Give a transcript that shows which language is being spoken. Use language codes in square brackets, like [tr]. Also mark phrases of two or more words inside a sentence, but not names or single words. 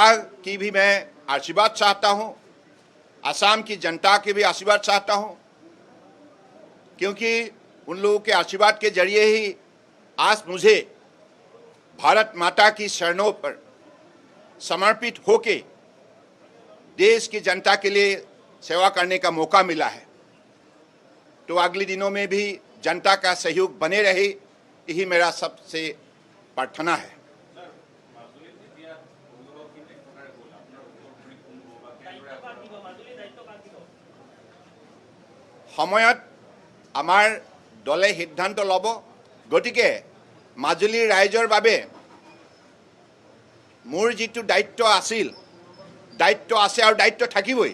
[hi] की भी मैं आशीर्वाद चाहता हूं, असम की जनता की भी आशीर्वाद चाहता हूं, क्योंकि उन लोगों के आशीर्वाद के जरिए ही आज मुझे भारत माता की शरणों पर समर्पित होके देश की जनता के लिए सेवा करने का मौका मिला है। तो अगले दिनों में भी जनता का सहयोग बने रहे, यही मेरा सबसे प्रार्थना है। [as] সময়ত আমাৰ দলে সিদ্ধান্ত ল'ব, গতিকে মাজুলীৰ ৰাইজৰ বাবে মোৰ যিটো দায়িত্ব আছিল, দায়িত্ব আছে আৰু দায়িত্ব থাকিবই।